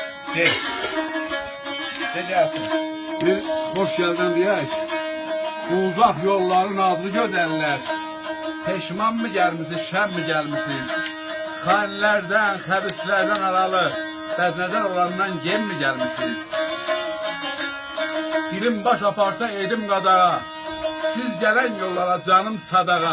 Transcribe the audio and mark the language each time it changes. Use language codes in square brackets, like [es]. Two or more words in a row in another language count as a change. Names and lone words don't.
[az] De. De gelsin. Bir hoş geldin diyək. Bu uzaq yolların adlı gözəllər. Peşman mı gəlmisiniz, şən mi gəlmisiniz? Xanlərdən, xəbislərdən aralı, bəznədər olandan gem mi gəlmisiniz? Dilim baş aparsa edim qadağa, siz gələn yollara canım sadağa.